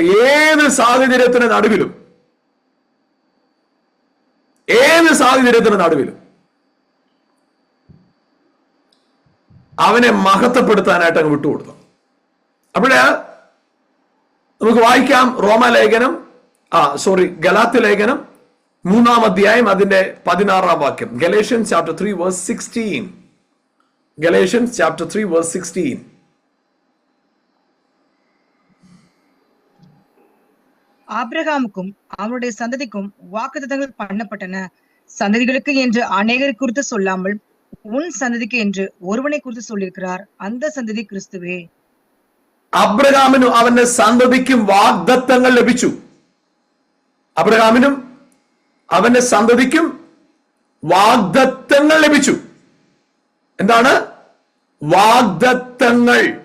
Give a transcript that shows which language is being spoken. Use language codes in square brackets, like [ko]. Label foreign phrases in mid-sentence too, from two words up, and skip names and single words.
[ml] ഏത് സാഹചര്യത്തിന് നടുവിലും അവനെ മഹത്വപ്പെടുത്താനായിട്ട് അങ്ങ് വിട്ടുകൊടുത്തു. അപ്പോഴ് നമുക്ക് വായിക്കാം ഗലാത്യ ലേഖനം 3-ാം അധ്യായം അതിന്റെ 16-ാം വാക്യം. [en] Galatians chapter 3 verse 16. Galatians chapter 3 verse 16. [ta] ஆபிரகாமுக்கும் அவனுடைய சந்ததிக்கும் வாக்குத்தத்தங்கள் பண்ணப்பட்டன. சந்ததிகளுக்கு என்று அநேகரை குறித்து சொல்லாமல் உன் சந்ததிக்கு என்று ஒருவனை குறித்து சொல்லியிருக்கிறார். அந்த சந்ததி ക്രിസ്തുവേ. [ml] അബ്രഹാമിനും അവന്റെ സന്തതിക്കും വാഗ്ദത്തങ്ങൾ ലഭിച്ചു. അബ്രഹാമിനും അവന്റെ സന്തതിക്കും വാഗ്ദത്തങ്ങൾ ലഭിച്ചു. എന്താണ് വാഗ്ദത്തങ്ങൾ?